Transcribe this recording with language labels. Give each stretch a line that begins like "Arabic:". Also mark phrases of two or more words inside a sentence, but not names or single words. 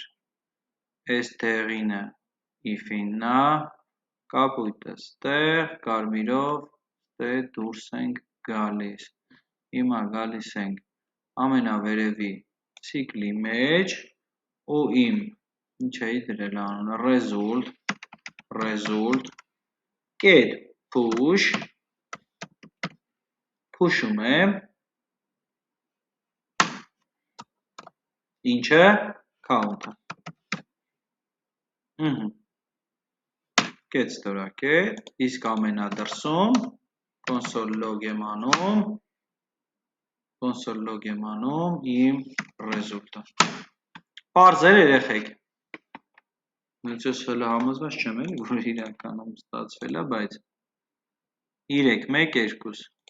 Armenian: այս տեղինը if-ինն է, կապույտը ստեղ, կարմիրով, ստե դուրս ենք գալիս, հիմա գալիս ենք ամենավերևի ցիկլի մեջ, ու իմ, ինչ էի դրել անունը,
English: result, get push,
Armenian: push-ում եմ, ինչը,
English: count-ը, get
Armenian: ստորակետ, իսկ ամենադրսում,
English: console log եմ
Armenian: անում իմ result-ը, պարզ էր երեխեք, նույնց ես հլը համոզված չեմ էլի, որ իրականում ստացվել է, բայց 3, 1, 2,